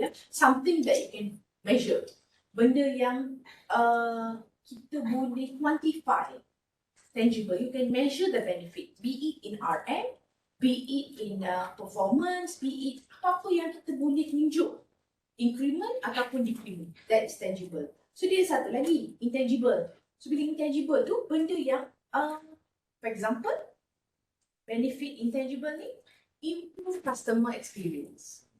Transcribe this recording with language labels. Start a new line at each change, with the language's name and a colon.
English: Something that you can measure.
Malay: Benda yang kita boleh quantify.
English: Tangible. You can measure the benefit. Be it in RM, be it in performance, be it
Malay: apa-apa yang kita boleh tunjuk.
English: increment
Malay: ataupun
English: decrement. That's tangible. So
Malay: dia satu lagi,
English: intangible.
Malay: So bila intangible tu benda yang
English: for example,
Malay: benefit intangible ni
English: improve customer experience.